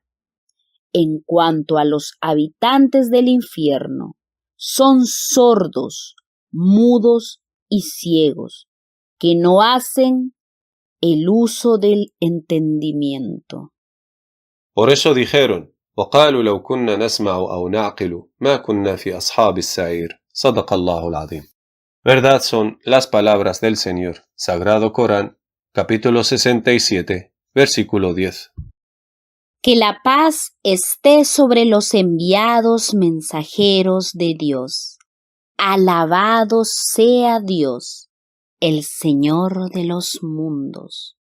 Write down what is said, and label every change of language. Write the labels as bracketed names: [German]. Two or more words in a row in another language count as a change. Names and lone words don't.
[Spanish] En cuanto a los habitantes del infierno, son sordos, mudos y ciegos, que no hacen el uso del entendimiento. Por eso dijeron, [Arabic] وقالوا لو كنا نسمع أو نعقل ما كنا في أصحاب السعير صدق الله العظيم. [Spanish] Verdad son las palabras del Señor. Sagrado Corán, capítulo 67, versículo 10. Que la paz esté sobre los enviados mensajeros de Dios. Alabado sea Dios, el Señor de los mundos.